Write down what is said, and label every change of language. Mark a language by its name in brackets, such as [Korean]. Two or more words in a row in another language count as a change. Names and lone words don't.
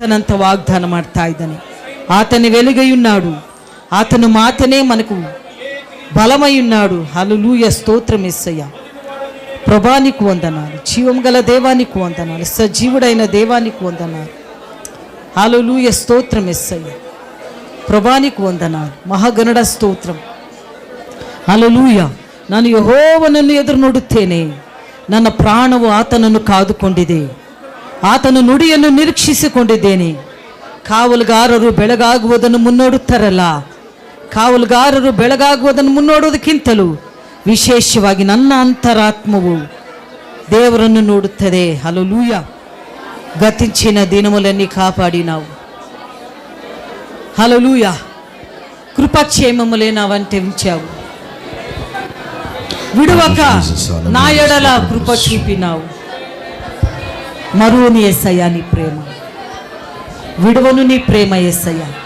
[Kannada] ಆತನಂತ ವಾಗ್ದಾನ ಮಾಡ್ತಾ ಇದ್ದಾನೆ. [Telugu] ಆತನೇ వెలుగై ఉన్నాడు, ఆతను మాతనే మనకు బలమై ఉన్నాడు. హల్లెలూయా, స్తోత్రం యేసయ్యా. ప్రభానికి వందనాలు, జీవం గల దేవానికి వందనాలు, సజీవుడైన దేవానికి వందనాలు. హల్లెలూయా, స్తోత్రం యేసయ్యా. ప్రభానికి వందనాలు, మహాగణుడ స్తోత్రం. హల్లెలూయా. [Kannada] ನಾನು ಯೆಹೋವನನ್ನು ಎದುರು ನೋಡುತ್ತೇನೆ, ನನ್ನ ಪ್ರಾಣವು ಆತನನ್ನು ಕಾದುಕೊಂಡಿದೆ, ಆತನ ನುಡಿಯನ್ನು ನಿರೀಕ್ಷಿಸಿಕೊಂಡಿದ್ದೇನೆ. ಕಾವಲುಗಾರರು ಬೆಳಗಾಗುವುದನ್ನು ಮುನ್ನೋಡುತ್ತಾರಲ್ಲ, ಕಾವಲುಗಾರರು ಬೆಳಗಾಗುವುದನ್ನು ಮುನ್ನೋಡುವುದಕ್ಕಿಂತಲೂ ವಿಶೇಷವಾಗಿ ನನ್ನ ಅಂತರಾತ್ಮವು ದೇವರನ್ನು ನೋಡುತ್ತದೆ. [Telugu] హల్లెలూయా. గతించిన దినములన్నీ కాపాడినావు. హల్లెలూయా. కృపాక్షేమములే నా వంట ఉంచావు, విడువక నా ఎడల కృప చూపినావు. మరువని యేసయ్యా నీ ప్రేమ, విడువను నీ ప్రేమ యేసయ్యా.